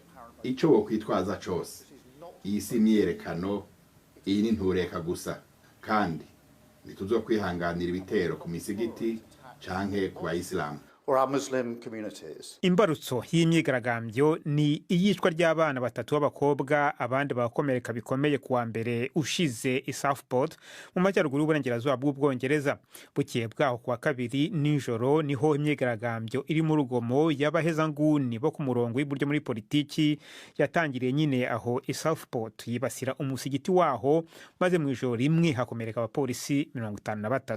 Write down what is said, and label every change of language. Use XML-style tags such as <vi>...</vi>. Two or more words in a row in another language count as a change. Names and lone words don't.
<rn>Ico wokwitwaza cose, iyi si imyiyerekano, iyi ni ntureka gusa, kandi ntituzokwihanganira ibitero ku misigiti canke ku bayisilamu.</rn> <rw>Imbarutso y'imyigaragambyo ni iyicwa ry'abana batatu b'abakobwa abandi bagakomereka bikomeye kuwa mbere ushize i Southport mu majyaruguru y'uburengerazuba bw'Ubwongereza. Bukeye bwaho kuwa kabiri nijoro niho imyigaragambyo iri mu rugomo y'abahezanguni bo ku murongo w'iburyo muri politiki yatangiriye nyine aho i Southport yibasira umusigiti waho, maze mu ijoro rimwe hakomereka abapolisi 53.</rw>